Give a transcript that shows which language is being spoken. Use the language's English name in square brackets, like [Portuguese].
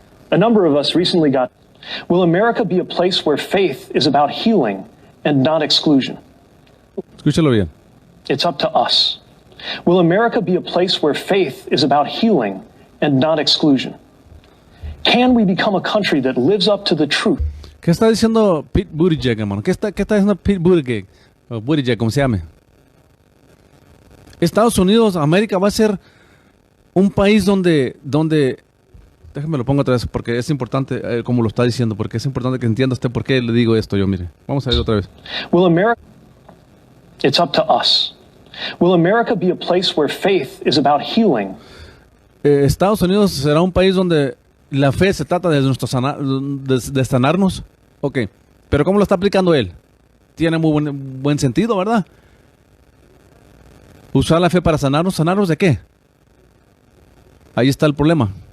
[English] A number of us recently got, will America be a place where faith is about healing and not exclusion? [Spanish] Escúchalo bien. [English] It's up to us. Will America be a place where faith is about healing and not exclusion? Can we become a country that lives up to the truth? [Spanish] ¿Qué está diciendo Pete Buttigieg, hermano? ¿Qué está diciendo Pete Buttigieg? O Buttigieg, como se llame. Estados Unidos, América va a ser un país donde déjame lo pongo otra vez porque es importante, como lo está diciendo, porque es importante que entienda usted por qué le digo esto yo, mire. Vamos a ver otra vez. [English] Will America, it's up to us. Will America be a place where faith is about healing? [Spanish] Estados Unidos será un país donde la fe se trata de de sanarnos. Ok, pero ¿cómo lo está aplicando él? Tiene muy buen sentido, ¿verdad? Usar la fe para sanarnos. ¿Sanarnos de qué? Ahí está el problema.